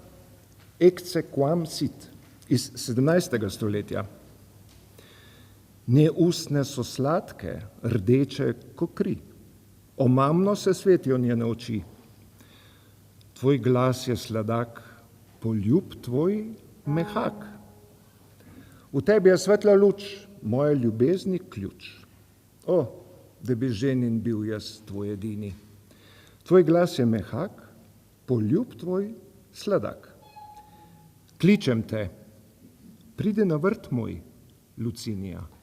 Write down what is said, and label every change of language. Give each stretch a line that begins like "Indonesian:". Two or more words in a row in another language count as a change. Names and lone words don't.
Slovenian: Ecce quam sit iz 17. stoletja. Nje usne so sladke, rdeče ko kri, omamno se svetijo njene oči. Tvoj glas je sladak, poljub tvoj mehak. V tebi je svetla luč, moje ljubezni ključ. O, da bi ženin bil jaz tvoj edini. Tvoj glas je mehak, poljub tvoj sladak. Kličem te, pridi na vrt moj, Lucinija.